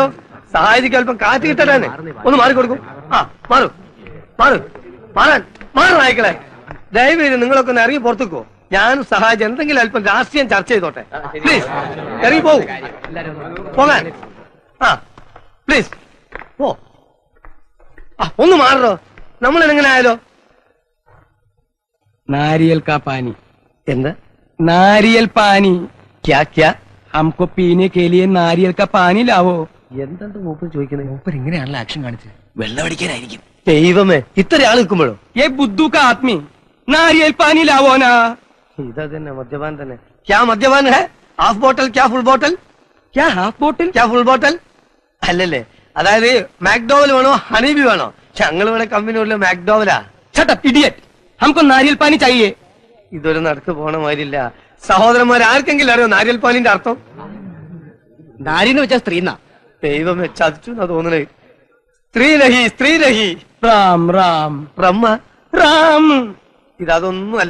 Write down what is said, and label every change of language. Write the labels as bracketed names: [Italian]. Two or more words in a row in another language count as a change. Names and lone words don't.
[Malayalam] സഹായിക്ക് അല്പം കാറ്റ് കിട്ടാനെ. ഒന്ന് മാറിക്കൊടുക്കും. മാറു മാറു മാറാൻ മാറു നായ്ക്കളെ. ദയവേത് നിങ്ങളൊക്കെ ഒന്ന് ഇറങ്ങി പുറത്തേക്കോ. ഞാനും സഹായിച്ച് എന്തെങ്കിലും അല്പം രാഷ്ട്രീയം ചർച്ച ചെയ്തോട്ടെ. പ്ലീസ് ഇറങ്ങി പോകൂ. പോകാൻ പ്ലീസ് പോ. ഒന്ന് മാറോ. നമ്മൾ എങ്ങനെ ആയാലോ? [Hindi] नारियल का पानी. [Malayalam] എന്താ [Hindi] नारियल पानी. क्या क्या? हमको पीने के लिए नारियल का पानी लाओ. [Malayalam] എന്താണ് മൂപ്പർ ചോദിക്കുന്നത്? മൂപ്പർ ഇങ്ങനെയാണല്ലോ ആക്ഷൻ കാണിച്ചത്. വെള്ളം അടിക്കാനായിരിക്കും. ദൈവമേ, ഇത്ര ആൾ നിൽക്കുമ്പോഴോ? [Hindi] ये बुद्धू का आदमी नारियल पानी लाओ ना. [Malayalam] ഇതാ തന്നെ മദ്യപാൻ തന്നെ. [Hindi] क्या मद्यपान है? [English] half bottle [Malayalam] ക്യാ [English] full bottle? [Hindi] क्या [English] half bottle? ക്യാ full bottle? [Malayalam] അല്ലല്ലേ, അതായത് മാക്ഡോവൽ വേണോ ഹണീബി വേണോ? ഞങ്ങൾ ഇവിടെ കമ്പനി മാക്ഡോവലാ. [English] Shut up, idiot. [Hindi] हमको नारियल पानी चाहिए. [Malayalam] ഇതൊരു നടക്ക് പോണ മാതിരില്ല. സഹോദരന്മാർ ആർക്കെങ്കിലും അറിയോ നാരിയൽ പാലിന്റെ അർത്ഥം? നാരിന്ന് വെച്ചാ സ്ത്രീന്നാ. ദൈവമേ, ചതിച്ചു എന്നാ തോന്നണേ. സ്ത്രീരഹി സ്ത്രീരഹി. [Hindi] राम राम [Malayalam] ബ്രഹ്മ [Hindi] राम. [Malayalam] ഇതൊന്നുമല്ല.